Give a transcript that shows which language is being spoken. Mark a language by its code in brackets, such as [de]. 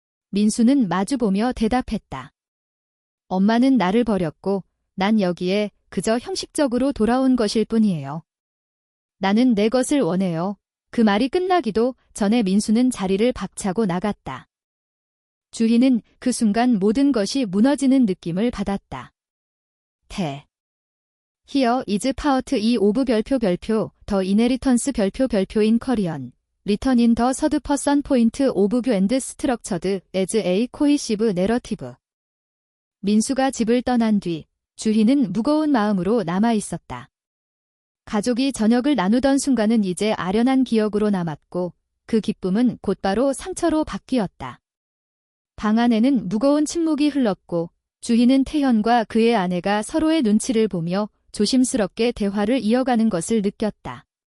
[ko] 민수는 마주보며 대답했다. 엄마는 나를 버렸고 난 여기에 그저 형식적으로 돌아온 것일 뿐이에요. 나는 내 것을 원해요. 그 말이 끝나기도 전에 민수는 자리를 박차고 나갔다. 주희는 그 순간 모든 것이 무너지는 느낌을 받았다. [en] Here is part 2 of 별표 The Inheritance 별표 in Korean. Written in the third person point of view and structured as a cohesive narrative. [ko] 민수가 집을 떠난 뒤 주희는 무거운 마음으로 남아 있었다. 가족이 저녁을 나누던 순간은 이제 아련한 기억으로 남았고 그 기쁨은 곧바로 상처로 바뀌었다. 방 안에는 무거운 침묵이 흘렀고 주희는 태현과 그의 아내가 서로의 눈치를 보며 조심스럽게 대화를 이어가는 것을 느꼈다.